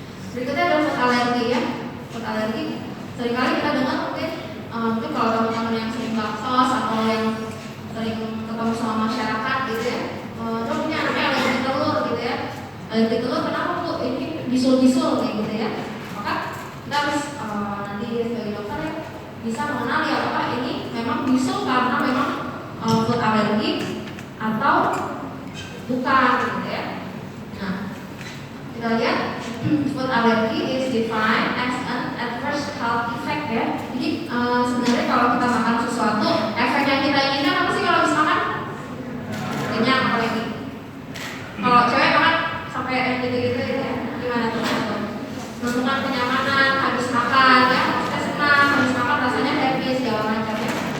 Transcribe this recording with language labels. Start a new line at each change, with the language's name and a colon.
Indonesian: Berikutnya adalah food alergi ya. Food alergi seringkali kita dengar mungkin kalau teman-teman yang sering baksos atau yang sering ketemu sama masyarakat gitu ya, dia punya anaknya alergi telur gitu ya. Alergi telur kenapa bu? Ini bisul-bisul kayak gitu ya. Maka kita harus nanti sebagai dokter ya bisa mengenali apakah ini memang bisul karena memang food alergi atau bukan gitu ya. Nah, kita lihat
English: food allergy is defined as an adverse health effect ya.
Indonesian: Jadi sebenarnya kalau kita makan sesuatu, efek yang kita inginkan apa sih kalau habis makan? Kenyang apalagi. Kalau cewek makan sampai gitu-gitu ya, gimana tuh? Menemukan kenyamanan habis makan ya, kita senang habis makan rasanya happy segala macam ya.